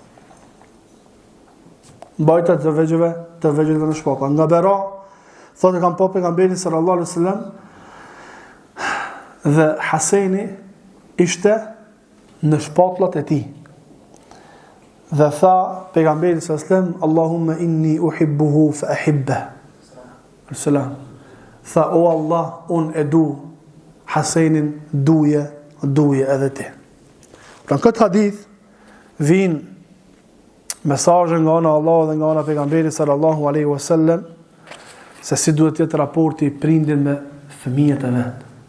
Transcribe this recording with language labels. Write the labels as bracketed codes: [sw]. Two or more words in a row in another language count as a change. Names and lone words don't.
[sq] Mbajtja të vegjëlve në shpatulla. Nga Bera thotë kam pa pejgamberin [ar] صلى الله عليه وسلم [sq] dhe Haseni ishte në shpatullat e tij. Dhe tha pejgamberi [ar] صلى الله عليه وسلم, اللهم إني أحبه فأحب. [sq] Selam. Tha o Allah, unë e du Hasenin, duje edhe ti. Pra në këtë hadith vin mesazhe nga ana Allah dhe nga ana pejgamberi [ar] صلى الله عليه وسلم [sq] se si duhet të jetë raporti i prindin me fëmijët e vet.